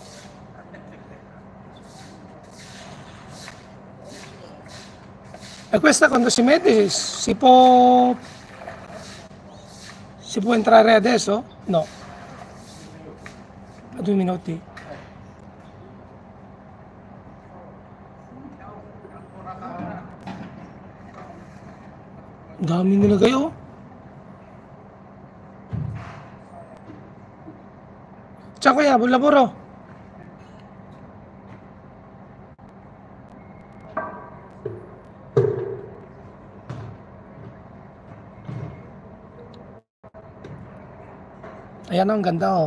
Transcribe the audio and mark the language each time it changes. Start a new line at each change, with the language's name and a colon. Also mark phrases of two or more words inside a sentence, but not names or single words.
Italian: E questa quando si mette si può entrare adesso? No, a 2 minuti.
Filipino: Dami nila kayo.
Italian: Ciao kuya, buon lavoro.
Filipino: Ayan ang ganda oh.